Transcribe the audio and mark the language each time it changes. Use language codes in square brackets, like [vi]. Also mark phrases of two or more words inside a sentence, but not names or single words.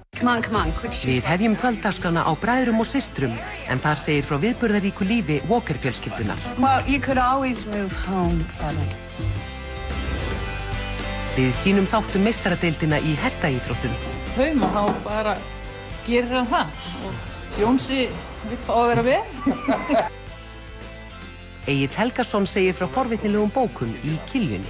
[is] Við hefjum kvöldagskrana á bræðrum og systrum, en þar segir frá viðburðaríku lífi Walker-fjölskyldunar. [en] Well, you could always move home, Ellen. [is] Við sýnum þáttum meistaradeildina í hestaíþróttum. Haum og þá bara gerir hann það. Og Jónsi vill fá að vera vel. Egill Helgason segir frá forvitnilegum bókum í Kiljunni.